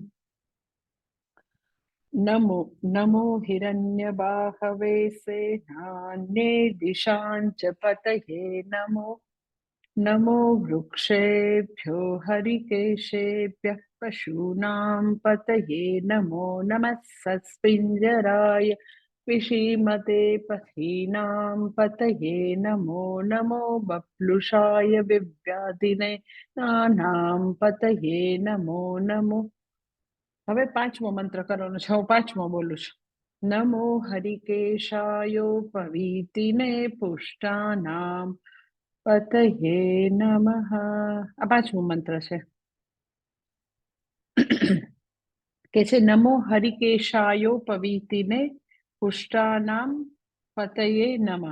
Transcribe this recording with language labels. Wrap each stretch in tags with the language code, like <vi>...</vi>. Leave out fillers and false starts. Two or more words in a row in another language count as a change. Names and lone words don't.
<sa>नमो नमो हिरण्यबाहवे सेनान्ये दिशाञ्च पतये नमो नमो वृक्षेभ्यो हरिकेशेभ्यः पशूनां पतये नमो नमः सस्पिञ्जराय विशीमते पथीनां पतये नमो नमो बप्लुषाय विव्याधिने नानां पतये नमो नमो।</sa> <gu>હવે પાંચમો મંત્ર કરવાનો છે, હું પાંચમો બોલું છું।</gu> <sa>नमो हरिकेशायोपवीतिने पुष्टानाम पतये नमः।</sa> <gu>આ પાંચમો મંત્ર છે કે છે</gu> <sa>नमो हरिकेशायोपवीतिने पुष्टानाम पतये नमः।</sa>